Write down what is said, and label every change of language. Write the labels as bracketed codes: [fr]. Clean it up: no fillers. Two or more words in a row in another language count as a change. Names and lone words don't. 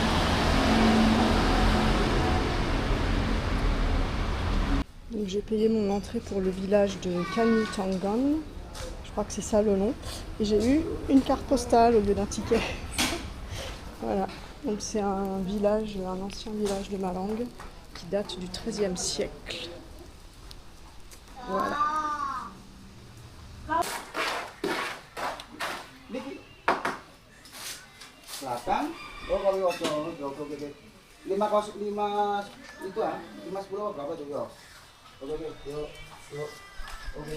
[fr] Donc j'ai payé mon entrée pour le village de Kalimantan, je crois que c'est ça le nom, et j'ai eu une carte postale au lieu d'un ticket. Voilà, donc c'est un village, un ancien village de Malang qui date du XIIIe siècle. Voilà. [id] Selatan, kalau oke. 5 itu 5-10 berapa tuh yo? Oke, yuk. Oke.